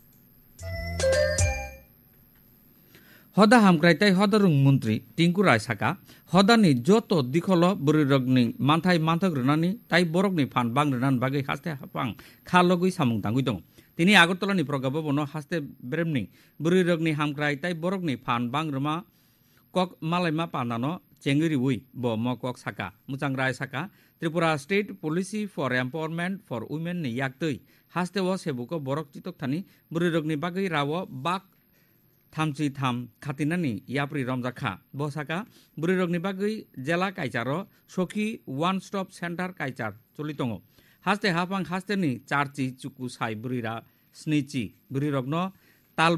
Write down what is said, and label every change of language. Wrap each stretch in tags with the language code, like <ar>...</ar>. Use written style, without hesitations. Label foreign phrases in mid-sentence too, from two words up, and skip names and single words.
<trp>हदा हामक्रायताय हदारुं मन्त्री टिंकु राय साका हदानि जत दिखल बुरिरगनि मानथाय मानथक रनानि ताय बरकनि फान बांग्रेनान बागै हास्ते हाफां खालगै सामुं तांगै दं तिनी आगरतलानि प्रगा भवनाव हास्ते ब्रेमनि बुरिरगनि हामक्रायताय बरकनि फान बांग्रमा कक मालायमा पानानो चेंगुरी उई ब म कक साका मुचां राय साका त्रिपुरा स्टेट पॉलिसी फॉर एम्पावरमेंट फॉर वुमेन नि याक्तै हास्तेव सेबुको बरक चितक थानी बुरिरगनि बागै राव बाक थामची थाम खातिनानि याप्रि रमजाखा बसाका बुरिरगनि बागै जेला कायचारो सखी वन स्टप सेंटर कायचार चलितंगो हास्ते हाफां हास्तेनि चारची चुकु साय बुरिरा स्निची बुरिरगनो ताल</trp>